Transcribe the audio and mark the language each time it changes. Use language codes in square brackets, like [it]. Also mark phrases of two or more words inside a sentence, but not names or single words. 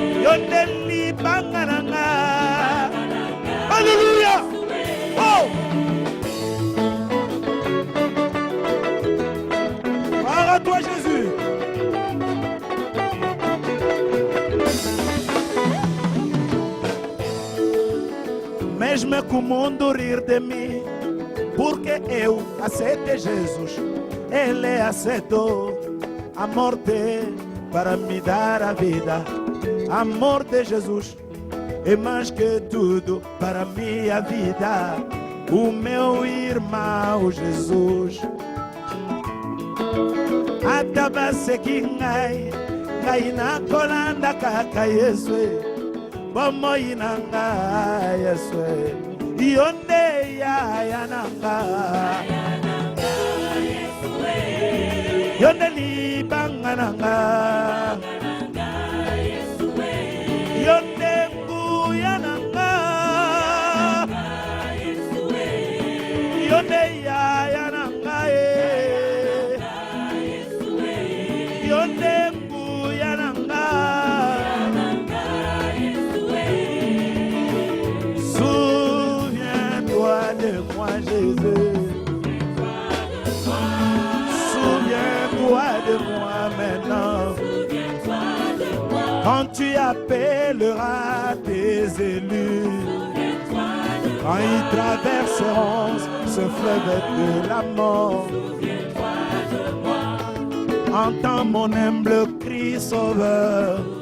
[ln] Yondeli bangananga. [fr] Alléluia. Oh. Gloire à toi Jésus. [pt] Mesmo que o mundo rir de mim, porque eu aceitei Jesus, Ele aceitou a morte para me dar a vida. A morte de Jesus é mais que tudo para minha vida. O meu irmão Jesus [ln] atabase kingai ngai na kolanda kaka Yesu bomo inanga Yesu yonde ya yananga yonde li bangananga yonde ngu yananga yonde ya yananga yonde ngu yananga. [fr] Souviens-toi de moi Jésus, souviens-toi de moi maintenant. Quand tu appelleras tes élus, quand ils traverseront ce fleuve de la mort, entends mon humble cri sauveur.